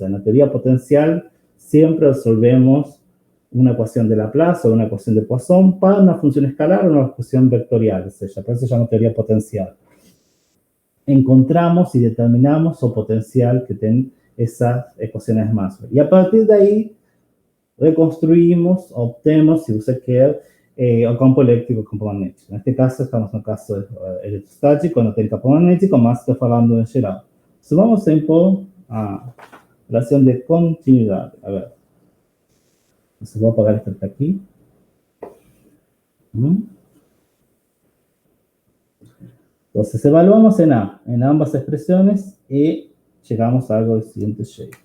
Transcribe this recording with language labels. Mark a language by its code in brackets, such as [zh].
[es] En la teoría potencial siempre resolvemos una ecuación de Laplace o una ecuación de Poisson para una función escalar o una ecuación vectorial, por eso se llama teoría potencial. Encontramos y determinamos el potencial que tienen esas ecuaciones de Maxwell. Y a partir de ahí reconstruimos, obtenemos, si usted quiere, [pt] o campo elétrico, campo magnético. Neste caso, estamos no caso eletrostático, não tem campo magnético, mas estou falando em geral. [es] So, vamos a impor a relación de continuidad. A ver. Entonces voy a apagar esto aquí. Entonces evaluamos en A, en ambas expresiones, y llegamos a algo del siguiente shape.